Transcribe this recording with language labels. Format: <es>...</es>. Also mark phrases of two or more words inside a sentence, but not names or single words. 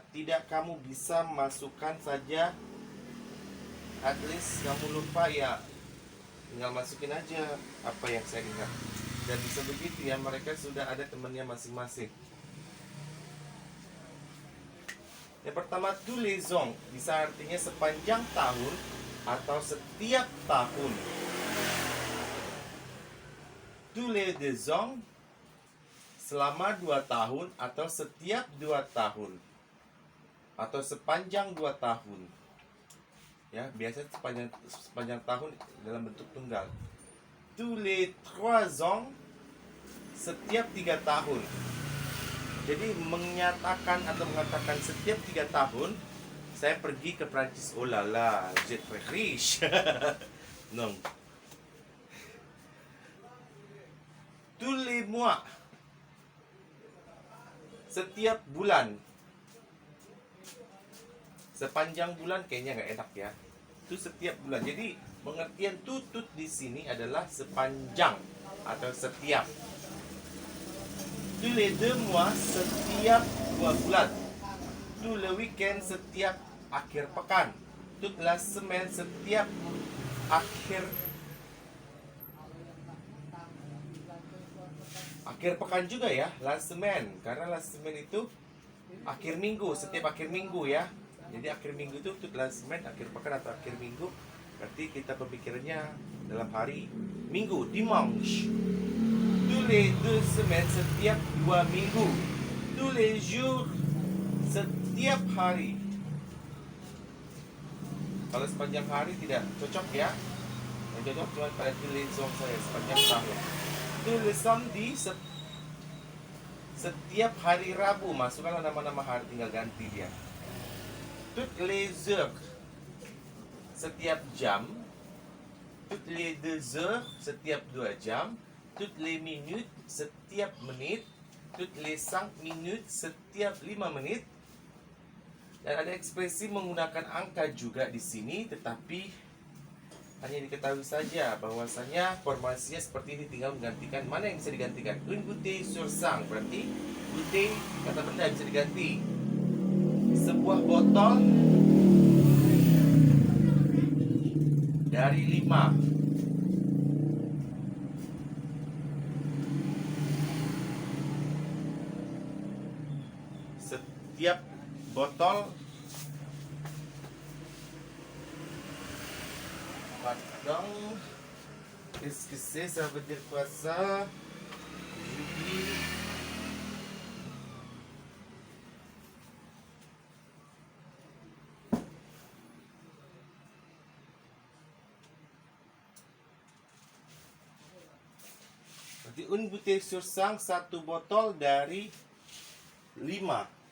<id>Tidak kamu bisa masukkan saja.</id> <en>At least</en> <id>kamu lupa ya, tinggal masukin aja apa yang saya ingat. Dan bisa begitu ya, mereka sudah ada temannya masing-masing. Yang pertama,</id> <fr>tous les ans</fr> <id>bisa artinya sepanjang tahun atau setiap tahun.</id> <fr>Tous les 2 ans</fr> <id>selama 2 tahun atau setiap 2 tahun atau sepanjang 2 tahun. Ya, biasanya sepanjang tahun dalam bentuk tunggal.</id> <fr>Tous les 3 ans,</fr> <id>setiap 3 tahun. Jadi menyatakan atau mengatakan setiap 3 tahun saya pergi ke Prancis.</id> <fr>Oh la la, j'ai très riche. Non. Tous les mois,</fr> <id>setiap bulan. Sepanjang bulan kayaknya nggak enak ya. Itu setiap bulan. Jadi pengertian tutut di sini adalah sepanjang atau setiap.</id> <fr>Tous les 2 mois,</fr> <id>setiap 2 bulan.</id> <fr>Tous le weekend,</fr> <id>setiap akhir pekan.</id> <fr>Toute la semaine,</fr> <id>setiap akhir akhir pekan juga ya,</id> <fr>last semaine.</fr> <id>Karena</id> <fr>last semaine</fr> <id>itu akhir minggu, setiap akhir minggu ya. Jadi akhir minggu itu</id> <fr>last semaine,</fr> <id>akhir pekan atau akhir minggu. Berarti kita pemikirannya dalam hari minggu, dimanche.</id> <fr>Tous les 2 semaines,</fr> <id>setiap 2 minggu.</id> <fr>Tous les jours,</fr> <id>setiap hari. Kalau sepanjang hari tidak cocok ya. Yang cocok cuma pada</id> <fr>tous les jours</fr> <id>saya, sepanjang tahun.</id> <fr>Tous les samedis,</fr> <id>setiap hari Rabu. Masukkanlah nama-nama hari, tinggal ganti dia.</id> <fr>Toutes les heures,</fr> <id>setiap jam.</id> <fr>Toutes les 2 heures,</fr> <id>setiap 2 jam.</id> <fr>Toutes les minutes,</fr> <id>setiap menit.</id> <fr>Toutes les 5 minutes,</fr> <id>setiap 5 menit. Dan ada ekspresi menggunakan angka juga di sini, tetapi hanya diketahui saja bahwasanya formasinya seperti ini, tinggal menggantikan mana yang bisa digantikan.</id> <fr>Une bouteille sur 5,</fr> <id>berarti bouteille kata benda bisa diganti. Sebuah botol dari 5. Setiap botol,</id> <fr>pardon, qu'est-ce que c'est, ça veut dire quoi ça? J'oublie. Berarti une bouteille sur 5,</fr> <id>satu botol dari 5.</id>